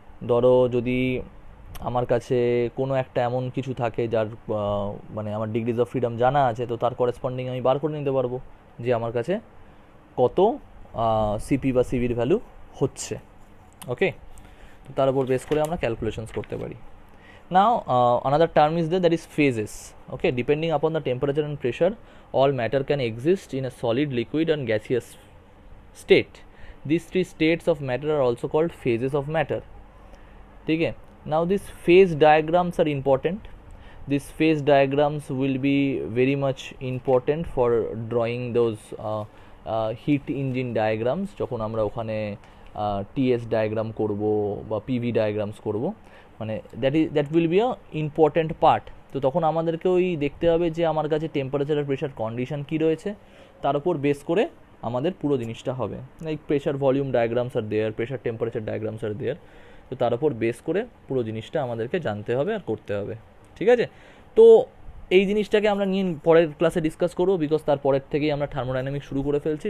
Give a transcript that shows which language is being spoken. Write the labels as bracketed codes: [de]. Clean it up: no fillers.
[bn] ধরো যদি আমার কাছে কোনো একটা এমন কিছু থাকে যার মানে আমার ডিগ্রিজ অফ ফ্রিডম জানা আছে, তো তার করেসপন্ডিং আমি বার করে নিতে পারবো যে আমার কাছে কত সিপি বা সিভির ভ্যালু হচ্ছে. ওকে, তো তার উপর বেস করে আমরা ক্যালকুলেশনস করতে পারি. [en] Now another term is there, that is phases. Okay, depending upon the temperature and pressure, all matter can exist in a solid, liquid and gaseous state. These three states of matter are also called phases of matter. Okay, now these phase diagrams are important. These phase diagrams will be very much important for drawing those heat engine diagrams, [bn] যখন আমরা ওখানে TS diagram করব বা PV diagrams করব, [en] মানে that will be a important part. [bn] তো তখন আমাদেরকে ওই দেখতে হবে যে আমার কাছে টেম্পারেচার আর প্রেশার কন্ডিশন কী রয়েছে, তার উপর বেস করে আমাদের পুরো জিনিসটা হবে. [en] like pressure volume diagrams আর there, [bn] প্রেশার টেম্পারেচার ডায়াগ্রামস আর দেয়ার, তো তার উপর বেস করে পুরো জিনিসটা আমাদেরকে জানতে হবে আর করতে হবে. ঠিক আছে, তো এই জিনিসটাকে আমরা নিয়ে পরের ক্লাসে ডিসকাস করবো, বিকজ তার পরের থেকেই আমরা থার্মোডাইনামিক্স শুরু করে ফেলছি.